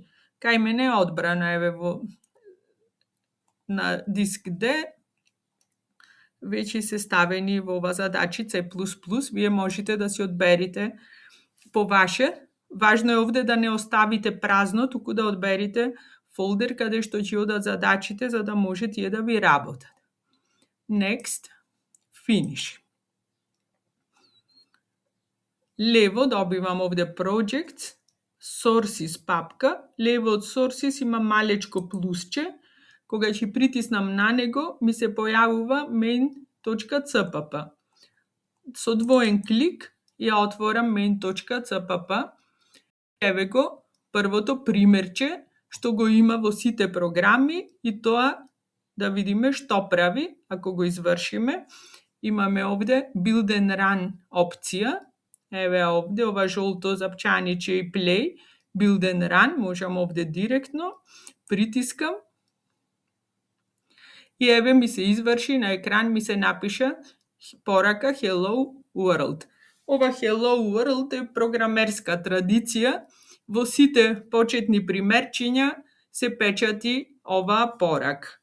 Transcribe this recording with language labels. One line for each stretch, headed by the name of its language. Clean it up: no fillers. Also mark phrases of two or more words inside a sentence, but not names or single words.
Macedonian: Кај мене е одбрана, еве на диск D, веќе се ставени во ова задачи C++, вие можете да си одберите по ваше. Важно е овде да не оставите празно, туку да одберите фолдер каде што ќе одат задачите за да може тие да ви работат.
English: Next, finish.
Macedonian: Лево добивам овде
English: projects, sources
Macedonian: папка. Лево од sources има малечко плусче. Кога ќе притиснам на него, ми се појавува main.cpp. Со двоен клик ја отворам main.cpp. Еве го првото примерче што го има во сите програми и тоа да видиме што прави ако го извршиме. Имаме овде
English: build and run
Macedonian: опција. Еве овде ова жолто запчаниче и play,
English: build and run,
Macedonian: можам овде директно притискам. И еве ми се изврши на екран, ми се напиша порака
English: Hello World.
Macedonian: Ова
English: Hello World
Macedonian: е програмерска традиција. Во сите почетни примерчиња се печати ова порак.